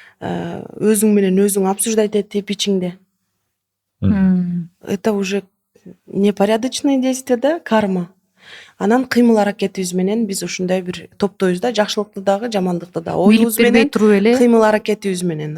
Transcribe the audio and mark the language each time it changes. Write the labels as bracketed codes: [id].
[ky] өзүң менен өзүң обсуждать этип ичиңде. [ru] Это уже непорядочное действие да, карма. [ky] Анан кыймыл аракетибиз менен биз ушундай бир топтойбуз да, жакшылыкты дагы жамандыкты да оюбуз бербей менен туруп эле кыймыл аракетибиз менен.